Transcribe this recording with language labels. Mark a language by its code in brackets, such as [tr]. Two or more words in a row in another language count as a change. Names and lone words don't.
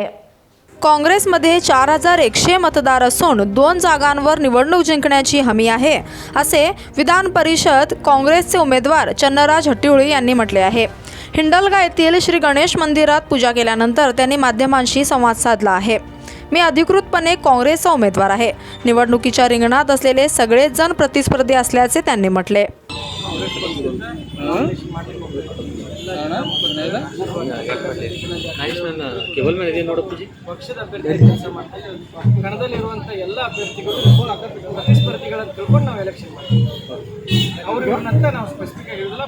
[mr] काँग्रेसमध्ये 4100 मतदार असून 2 जागांवर निवडणूक जिंकण्याची हमी आहे असे विधान परिषद काँग्रेसचे उमेदवार चन्नराज हट्टीहोळी यांनी म्हटले आहे. हिंडलगा येथील श्री गणेश मंदिरात पूजा केल्यानंतर त्यांनी माध्यमांशी संवाद साधला आहे. मी अधिकृतपणे काँग्रेसचा उमेदवार आहे. निवडणुकीच्या रिंगणात असलेले सगळेच जण प्रतिस्पर्धी असल्याचे त्यांनी म्हटले. [kn] ಪಕ್ಷದ ಅಭ್ಯರ್ಥಿ ಕೆಲಸ ಮಾಡ್ತಾ ಇದ್ದೀವಿ. ಕಣದಲ್ಲಿರುವಂಥ ಎಲ್ಲ ಅಭ್ಯರ್ಥಿಗಳು ಪ್ರತಿಸ್ಪರ್ಧಿಗಳನ್ನು ತಿಳ್ಕೊಂಡು ನಾವು ಎಲೆಕ್ಷನ್ ಮಾಡ್ತೀವಿ. ಅವ್ರಿಗಂತ ನಾವು ಸ್ಪೆಸಿಫಿಕ್ ಆಗಿ ಹೇಳಿಲ್ಲ.